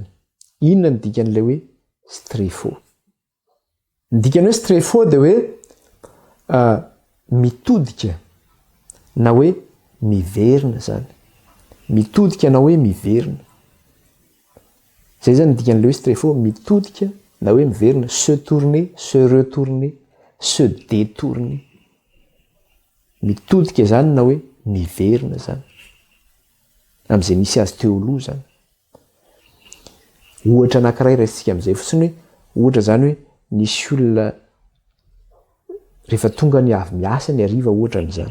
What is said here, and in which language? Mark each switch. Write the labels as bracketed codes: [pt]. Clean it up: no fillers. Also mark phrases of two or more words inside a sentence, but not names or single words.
[mg] Inona ny dikan'ilay hoe strefo? Ny dikany hoe strefo dia hoe mitodika na hoe miverina zany. Mitodika na hoe miverina. Zay zany ny dikan'ilay hoe strefo, mitodika na hoe miverina, [fr] se tourner, se retourner, se détourner. [mg] Mitodika zany na hoe miverina zany. Amin'izay nisy azy teo aloha zany. Ohatra anankiray raisitsika amin'izay fotsiny hoe ohatra zany hoe nisy olona rehefa tonga ny avy miasa ny hariva ohatra amin'izany.